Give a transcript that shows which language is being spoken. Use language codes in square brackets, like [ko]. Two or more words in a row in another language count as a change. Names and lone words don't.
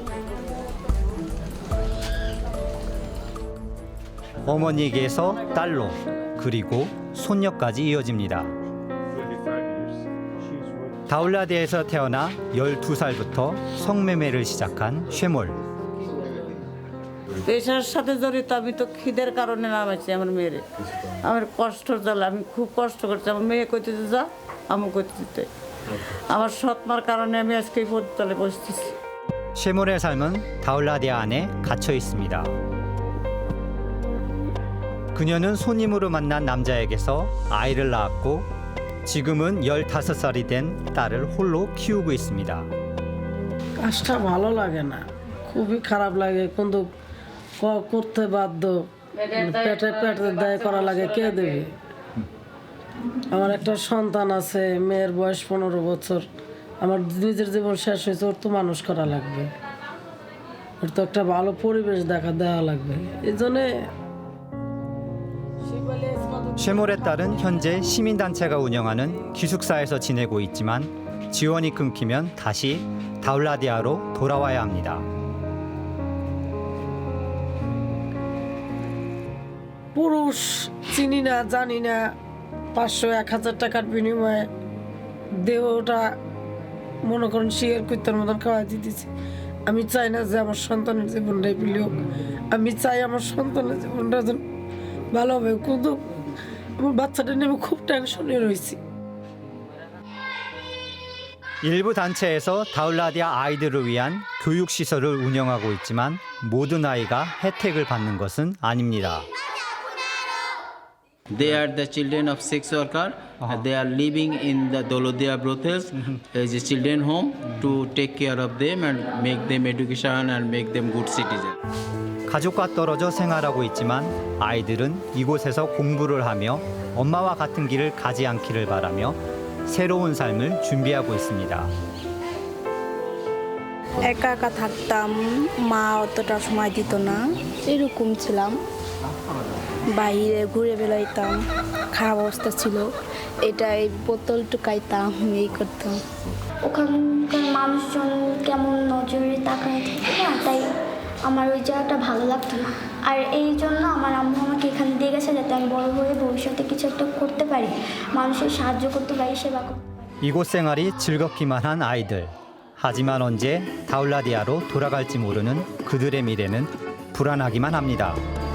[ko] 어머니에게서 딸로 그리고 손녀까지 이어집니다. 다울라디아에서 태어나 12살부터 성매매를 시작한 쉐몰. [bn] পেশার সাথে জড়িত আমি তো খিদের কারণে নামাইছি আমার মেয়েরে আমার কষ্ট জ্বালা আমি খুব কষ্ট করছি আমার মেয়ে কইতে যা আমি কইতে দিতে আমার সৎমার কারণে আমি আজকে এই পদতলে বসতেছি [ko] 쉐몰의 삶은 다울라디아 안에 갇혀 있습니다. 그녀는 손님으로 만난 남자에게서 아이를 낳았고 지금은 15살이 된 딸을 홀로 키우고 있습니다. [bn] কাজটা ভালো লাগে না খুবই খারাপ লাগে, কিন্তু করতে বাধ্য। পেটে পেটে দায় করা লাগে, কে দেবে? আমার একটা সন্তান আছে, মেয়ের বয়স 15 বছর। আমার নিজের জীবন শেষ হয়েছে, ওর তো মানুষ করা লাগবে, ওর তো একটা ভালো পরিবেশ দেওয়া লাগবে। এই জন্যে [ko] 쉐몰의 딸은 현재 시민단체가 운영하는 기숙사에서 지내고 있지만 지원이 끊기면 다시 다울라디아로 돌아와야 합니다. [bn] পুরুষ চিনি না, জানি না, 500-1000 টাকার বিনিময়ে দেহটা মনে করেন শিয়ার কুত্তার মতন খাওয়াই দিতেছে। আমি চাই না যে আমার সন্তানের জীবনটাই পেলে হোক, আমি চাই আমার সন্তানের জীবনটা যেন ভালো হবে, কিন্তু আমার বাচ্চাটা নিয়ে আমি খুব টেনশনে রয়েছি। [ko] 일부 단체에서 다울라디아 아이들을 위한 교육시설을 운영하고 있지만 모든 아이가 혜택을 받는 것은 아닙니다. [en] They are the children of sex worker. They are living in the Dolodia brothels as a children home to take care of them and make them education and make them good citizens. [ko] 가족과 떨어져 생활하고 있지만 아이들은 이곳에서 공부를 하며 엄마와 같은 길을 가지 않기를 바라며 새로운 삶을 준비하고 있습니다. [bn] একা একা থাকতাম, মা অতটা সময় দিত না, এরকম ছিলাম, বাইরে ঘুরে বেড়াইতাম, খারাপ অবস্থা ছিল, এটা এই বোতল টুকাইতাম, এই করতাম। ওখানকার মানুষজন কেমন নজরে তাকায় থাকে না, তাই আমার ওই জায়গাটা ভালো লাগতো না। আর এই জন্য আমার আম্মু আমাকে এখানে দিয়ে গেছে যাতে আমি বড় হয়ে ভবিষ্যতে কিছু একটা করতে পারি, মানুষের সাহায্য করতে পারি, সেবা করতে পারি। [ko] 이곳 생활이 즐겁기만 한 아이들. 하지만 언제 다울라디아로 돌아갈지 모르는 그들의 미래는 불안하기만 합니다.